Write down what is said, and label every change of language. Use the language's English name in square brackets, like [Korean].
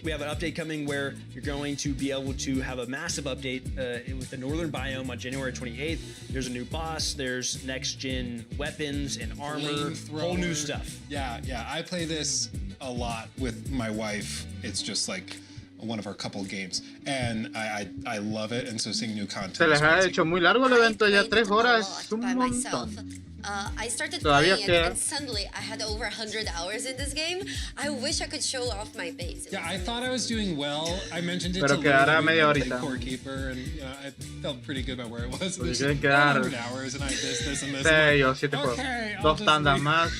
[English] We have an update coming where you're going to be able to have a massive update with the Northern Biome on January 28th. There's a new boss. There's next-gen weapons and armor. Whole new stuff. Yeah. I play this a lot with my wife. It's just like one of our couple games, and I love it. And so seeing new content. [Spanish] Se les ha hecho muy largo el evento, ya 3 horas, es un montón. [English] I started playing it and suddenly I had over 100 hours in this game. I wish I could show off my base. Yeah, I thought I was doing well. I mentioned it to [Spanish] quedará media horita. [English] Core Keeper, and I felt pretty good about where it was. [Spanish] Pues [English] There's 100 hours, and I this and this. [Spanish] Yo 7 juegos. Dos tandas más.